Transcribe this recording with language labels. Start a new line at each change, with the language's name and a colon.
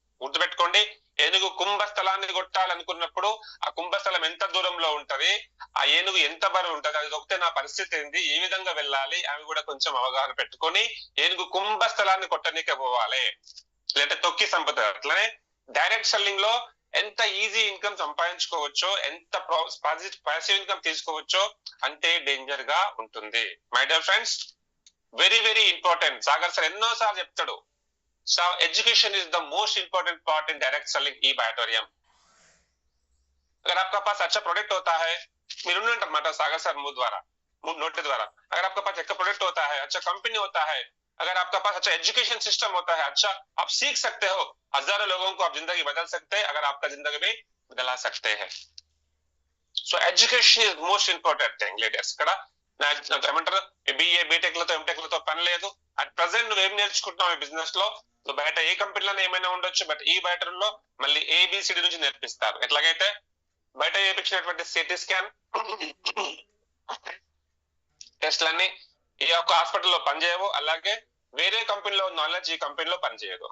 Telugu: గుర్తుపెట్టుకోండి, ఏనుగు కుంభస్థలాన్ని కొట్టాలనుకున్నప్పుడు ఆ కుంభస్థలం ఎంత దూరంలో ఉంటది, ఆ ఏనుగు ఎంత బరువు ఉంటది, అది దొక్కితే నా పరిస్థితి ఏంది, ఏ విధంగా వెళ్ళాలి, అవి కూడా కొంచెం అవగాహన పెట్టుకొని ఏనుగు కుంభస్థలాన్ని కొట్టనీకే పోవాలి, లేదంటే తొక్కి సంపద. అట్లనే డైరెక్ట్ సెల్లింగ్ లో ఎంత ఈజీ ఇన్కమ్ సంపాదించుకోవచ్చో, ఎంత పాసివ్ ఇన్కమ్ తీసుకోవచ్చో అంతే డేంజర్ గా ఉంటుంది. My dear friends, very very important. Sagar sir ఎన్నో సార్లు చెప్తాడు,
English: So education is the most important part in direct selling ई बायोटोरियम.
Hindi: अगर आपका पास अच्छा प्रोडक्ट होता है,
Telugu: మీరు ఉన్నమాట సాగర్ సార్
Hindi: नोट द्वारा, अगर आपका पास अच्छा प्रोडक्ट होता है, अच्छा कंपनी होता है, अगर आपका पास अच्छा एजुकेशन सिस्टम होता है, अच्छा आप सीख सकते हो, हजारों लोगों को आप जिंदगी बदल सकते हैं, अगर आपका जिंदगी भी बदला सकते हैं.
Telugu: So education is most important thing leaders. ఇక్కడ ఏమంటారు, బిఏ బీటెక్ లతో ఎంటెక్ లతో పని లేదు. అట్ ప్రెసెంట్ నువ్వు ఏం నేర్చుకుంటున్నావు ఈ బిజినెస్ లో, నువ్వు బయట ఏ కంపెనీలోనే ఏమైనా ఉండొచ్చు, బట్ ఈ బయోటోరియంలో మళ్ళీ ఏబిసిడి నుంచి నేర్పిస్తారు. ఎట్లాగైతే బయట చేయించినటువంటి సిటీ స్కాన్ టెస్ట్లన్నీ ఈ యొక్క హాస్పిటల్లో పనిచేయవు, అలాగే వేరే కంపెనీలో నాలెడ్జ్ ఈ కంపెనీలో పనిచేయదు.